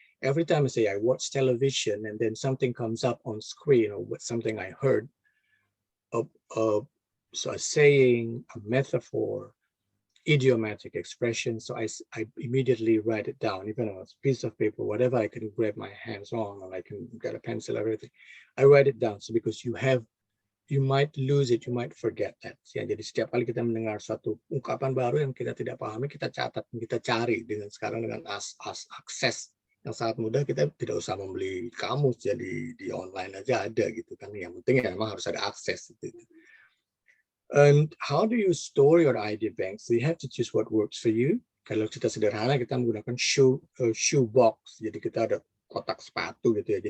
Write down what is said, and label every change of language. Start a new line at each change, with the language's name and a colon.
English: Every time I say I watch television and then something comes up on screen or something I heard, so a saying, a metaphor, idiomatic expression. So I immediately write it down, even on a piece of paper, whatever I can grab my hands on, or I can get a pencil, everything. I write it down. So because you might lose it, you might forget that.
Indonesian: Ya, jadi setiap kali kita mendengar suatu ungkapan baru yang kita tidak pahami, kita catat, kita cari. Sekarang dengan akses yang sangat mudah, kita tidak usah membeli kamus, jadi di online aja ada gitu kan. Yang penting ya memang harus ada akses gitu.
English: And how do you store your idea bank? So you have to choose what works for you.
Indonesian: Kalau kita sederhana, kita menggunakan shoe box. Jadi kita ada kotak sepatu gitu ya.